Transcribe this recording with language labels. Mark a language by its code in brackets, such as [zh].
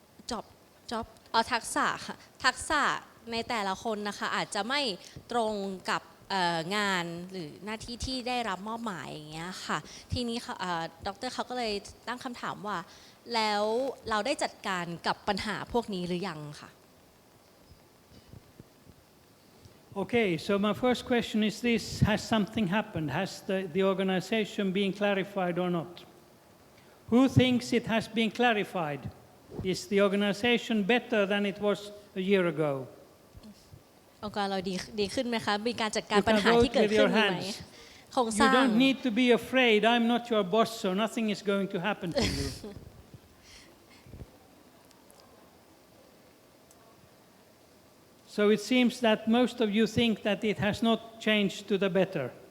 [th] job ทักษะค่ะทักษะในแต่ละคนนะคะอาจจะไม่ตรงกับงานหรือหน้าที่ที่ได้รับมอบหมายอย่างเงี้ยค่ะทีนี้ดร. เขาก็เลยตั้งคำถามว่าแล้วเราได้จัดการกับปัญหาพวกนี้หรือยังค่ะ [en] Okay, so my first question is this: has something happened? Has the organization been clarified or not? Who thinks it has been clarified? Is the organization better than it was a year ago? [th] องค์กรเราดีขึ้นไหมคะมีการจัดการปัญหาที่เกิดขึ้นไหมโครงสร้าง [en] You don't need to be afraid. I'm not your boss, so nothing is going to happen to you. So it seems that most of you think that it has not changed to the better.